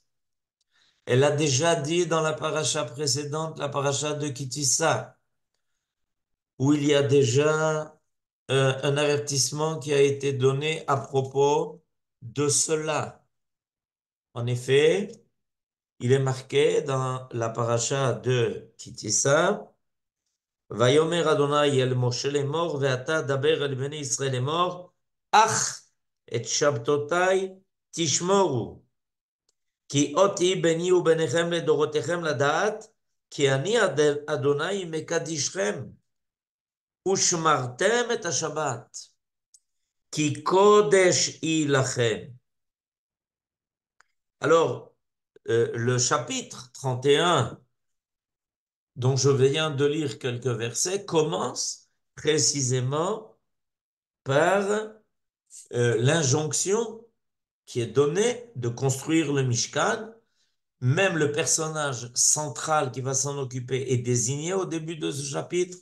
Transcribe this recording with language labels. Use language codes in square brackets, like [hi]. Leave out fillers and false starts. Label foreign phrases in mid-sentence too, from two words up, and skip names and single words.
[fr] Elle a déjà dit dans la paracha précédente, la paracha de Kitissa, où il y a déjà un avertissement qui a été donné à propos de cela. En effet, il est marqué dans la paracha de Kitissa, [he] ויאמר ה' אל משה לאמר ואתה דבר אל בני ישראל לאמר אך את שבתתי תשמרו כי אות ביני וביניכם לדרתיכם לדעת כי אני ה' מקדשכם ושמרתם את השבת כי קדש היא לכם. [fr] Alors, le chapitre 31, dont je viens de lire quelques versets, commence précisément par l'injonction qui est donnée de construire le Mishkan même le personnage central qui va s'en occuper est désigné au début de ce chapitre.